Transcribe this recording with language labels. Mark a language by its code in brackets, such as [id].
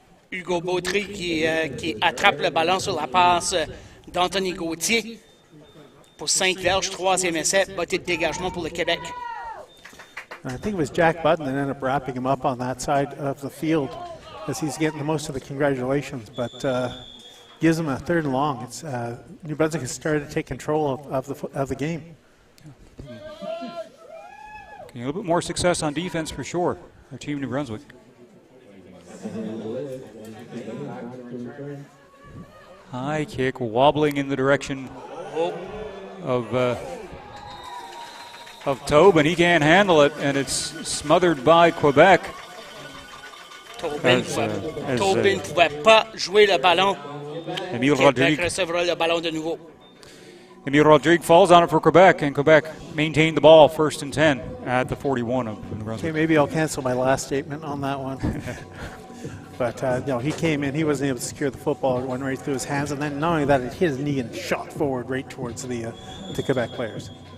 [fr] Hugo Baudry qui attrape le ballon sur la passe d'Anthony Gauthier pour 5 verges, 3e essai, botte de dégagement pour le Québec. [en] I think it was Jack Budden that ended up wrapping him up on that side of the field as he's getting the most of the congratulations, but gives him a 3rd and long. It's New Brunswick has started to take control of the game. A little bit more success on defense for sure, our Team New Brunswick. High kick, wobbling in the direction of Tobin. He can't handle it, and it's smothered by Quebec. [fr] Tobin ne pouvait pas jouer le ballon. Québec recevra le ballon de nouveau. [en] Emile Rodrigue falls on it for Quebec, and Quebec maintained the ball 1st and 10 at the 41 of New Brunswick. Okay, maybe I'll cancel my last statement on that one. But no, he came in, he wasn't able to secure the football. It went right through his hands, and then not only that, it hit his knee and shot forward right towards the Quebec players.